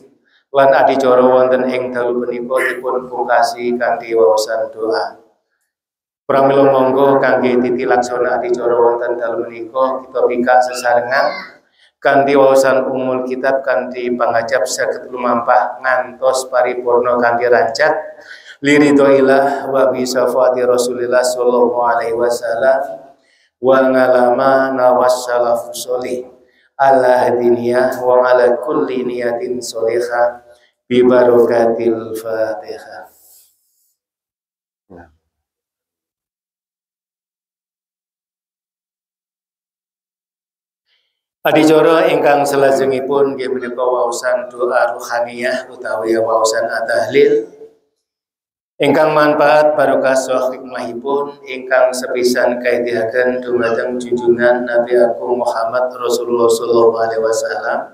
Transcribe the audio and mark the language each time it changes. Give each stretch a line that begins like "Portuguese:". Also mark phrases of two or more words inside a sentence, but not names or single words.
Javanese: Lan adicara wonten ing dalu punika dipun pungkasi kanthi waosan doa. Pramila monggo kangge titi laksana adicara wonten dalu menika kita bingkak sesarengan kanthi waosan
Arabic: أم الكتاب
Javanese: kanthi pangajap saged lumampah ngantos paripurna kanthi rancak
Arabic: لرضى الله وبشفاعة رسول الله صلى الله عليه وسلم وعلما ناس السلف الصالح على هذه النية وعلى كل نية صالحة ببركة الفاتحة.
Javanese: Adicara ingkang salajengipun nggih menika waosan doa ruhaniyah utawi waosan at-tahlil ingkang manfaat barokah saha hikmahipun ingkang sepisan kaidhaken dumateng junjungan Nabi Agung Muhammad Rasulullah
Arabic: صلى الله عليه وسلم.